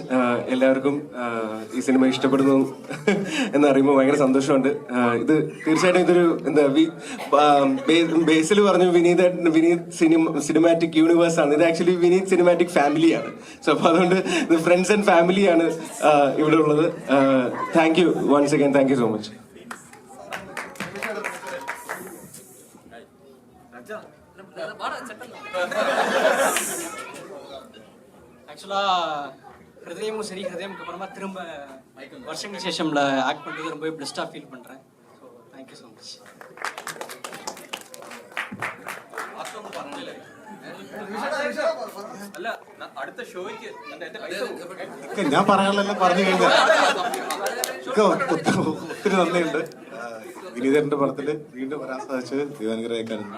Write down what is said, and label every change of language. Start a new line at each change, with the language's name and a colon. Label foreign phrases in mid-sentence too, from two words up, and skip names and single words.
Malayalam: എല്ലാവർക്കും ഈ സിനിമ ഇഷ്ടപ്പെടുന്നു എന്നറിയുമ്പോൾ ഭയങ്കര സന്തോഷമുണ്ട്. ഇത് തീർച്ചയായിട്ടും ഇതൊരു എന്താ ബേസിൽ പറഞ്ഞു വിനീത്
English: cinematic universe
Malayalam: ആണ്. ഇത് ആക്ച്വലി വിനീത്
English: cinematic family.
Malayalam: സോ അപ്പൊ അതുകൊണ്ട് ഇത്
English: friends and family
Malayalam: ഇവിടെ ഉള്ളത്.
English: thank you once again. thank you so much.
Tamil: ஆக்சுவலா ஹிருதயமும் சரி, ஹிருதயமுக்கு அப்புறமா திரும்ப வருஷங்களுக்கு சேஷம்ல ஆக்ட் பண்ணுறது ரொம்பவே பெஸ்ட்டாக ஃபீல் பண்ணுறேன்.
English: so thank you so much.
Malayalam: ഞാൻ പറയാനുള്ളതെല്ലാം പറഞ്ഞു കഴിഞ്ഞാൽ ഒത്തിരി നന്ദിയുണ്ട്. വിനീതന്റെ പടത്തിൽ വീണ്ടും വരാൻ സാധിച്ചത് ദൈവാനുഗ്രഹിക്കാനുണ്ട്.